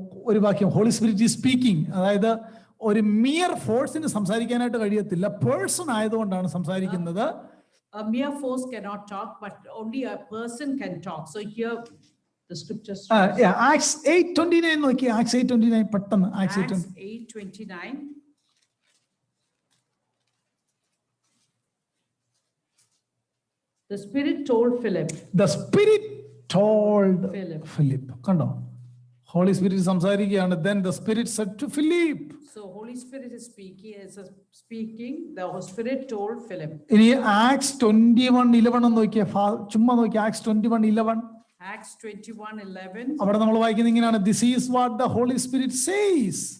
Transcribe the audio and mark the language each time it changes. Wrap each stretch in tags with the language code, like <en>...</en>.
<ml>ഒരു വാക്യം, holy spirit is speaking, അതായത് ഒരു മിയർ ഫോഴ്സിന് സംസാരിക്കാനായിട്ട് കഴിയത്തില്ല, പേഴ്സൺ ആയതുകൊണ്ടാണ് സംസാരിക്കുന്നത്.</ml> <en>A mere force cannot talk, but only a person can talk. So here the scriptures.</en> <ml>Acts 8:29 നോക്കി, Acts 8:29 പെട്ടെന്ന്.</ml> <en>Acts 8:29. The Spirit told Philip. The Spirit told Philip.</en> <ml>Philip. കണ്ടോ, holy spirit സംസാരിക്കുകയാണ്.</ml> <en>Then the Spirit said to Philip. So Holy Spirit is speaking. The Spirit told Philip.</en> <ml>ഇനി Acts 21:11 നോക്കിയ, ചുമ്മാ നോക്കി Acts 21:11.</ml> <en>Acts 21:11.</en> <ml>അവിടെ നമ്മൾ വായിക്കുന്നത് ഇങ്ങനെയാണ്,</ml> <en>this is what the Holy Spirit says.</en>